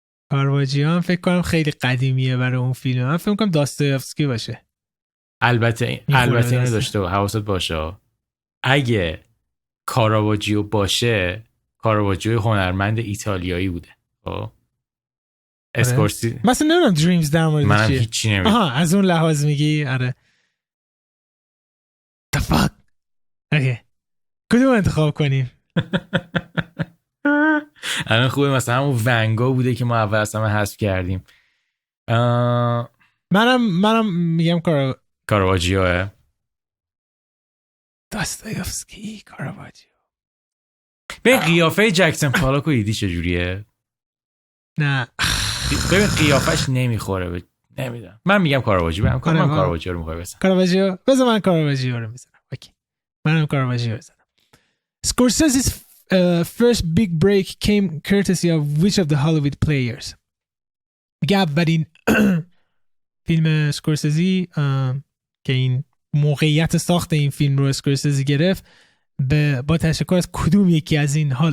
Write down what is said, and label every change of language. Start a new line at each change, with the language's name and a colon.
Persian: کارواجیو هم فکر کنم خیلی قدیمیه برای اون فیلم. من فکر می‌کنم داستایوفسکی باشه. البته اینو داشته و حواست باشه اگه کارواجیو باشه، کارواجیو هنرمند ایتالیایی بوده. خب اسکورسی مثلا نمیدونم دریمز در مورد چیه. منم هیچی نمیدونم. آها از اون لحاظ میگی. آره
English: the fuck.
Persian: اوکی کدوم انتخاب کنیم؟ الان خوبه مثلا همون ونگو بوده که ما اول اصلا حذف کردیم. منم میگم کارواجیوه. داستایوفسکی کارواجیو. به قیافه جکسون پالاک رو دیدی چجوریه؟ نه ببین قیافش نمیخوره. نمیدونم. من میگم کارواجیو. من کارواجیو رو میخوام بزنم. کارواجیو بزن. من کارواجیو رو میزنم. اوکی منم کارواجیو بزنم.
English: Scorsese's first big break came courtesy of which of the Hollywood players؟
Persian: میگه اولین فیلم اسکورسیزی که این موقعیت ساخت این فیلم رو اسکورسیزی گرفت با تشکر از کدوم یکی از این